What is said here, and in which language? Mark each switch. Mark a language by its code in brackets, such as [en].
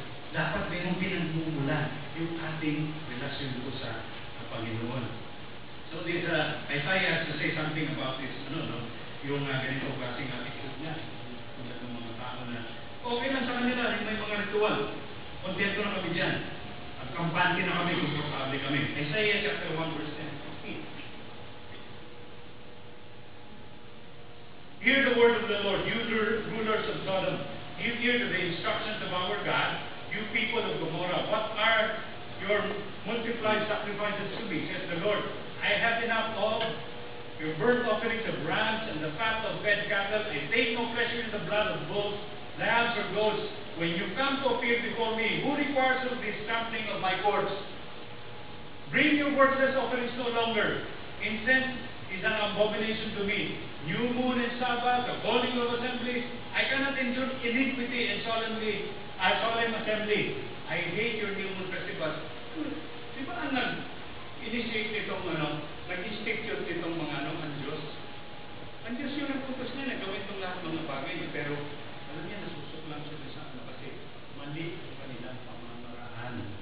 [tl] Dapat mayroong pinagmumulan yung ating relasyon ko sa Panginoon. [en] So this, Isaiah has to say something about this, [tl] yung ganito kasing attitude niya. Tulad ng mga tao na, okay lang sa kanila, may mga ritual. Kontento na kami dyan. At kampante na kami, komportable kami. [en] Isaiah chapter 1 verse 10. Hear the word of the Lord, you rulers of Sodom. Give ear to the instructions of our God, you people of Gomorrah. What are your multiplied sacrifices to me, says the Lord? I have enough of your burnt offerings of rams and the fat of fed cattle. I take no pleasure in the blood of bulls, lambs, or goats. When you come to appear before me, who requires of the trampling of my courts? Bring your worthless offerings no longer. Incense is an abomination to me. New moon and Sabbath, the calling of assemblies. I cannot endure iniquity and solemn assembly. I hate your new moon festival. [tl] Di ba ang nag-initiate nitong nag-institute nitong mga ang Diyos? Ang Diyos yung nag-focus niya na gawin itong lahat mga bagay. Pero alam niya, nasusok lang siya sa kasi mali ang kanilang pamamaraan.